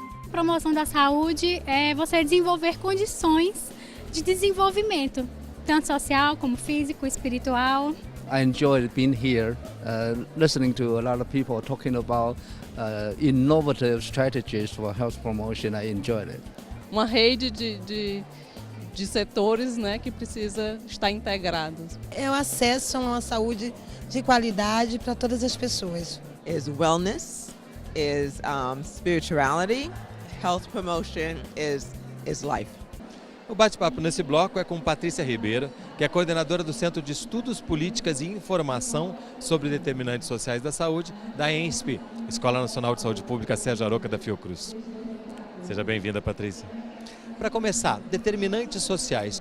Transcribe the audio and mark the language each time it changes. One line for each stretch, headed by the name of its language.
Portuguese: Promoção da saúde é você desenvolver condições de desenvolvimento, tanto social como físico, espiritual.
English: I enjoyed being here, listening to a lot of people talking about innovative strategies for health promotion. I enjoyed it.
Portuguese: Uma rede de setores, né, que precisa estar integrados. É o acesso a uma saúde de qualidade para todas as pessoas.
English: Is wellness, is spirituality, health promotion is life.
Portuguese: O bate-papo nesse bloco é com Patrícia Ribeiro, que é coordenadora do Centro de Estudos, Políticas e Informação sobre Determinantes Sociais da Saúde, da ENSP, Escola Nacional de Saúde Pública Sérgio Aroca da Fiocruz. Seja bem-vinda, Patrícia. Para começar, determinantes sociais.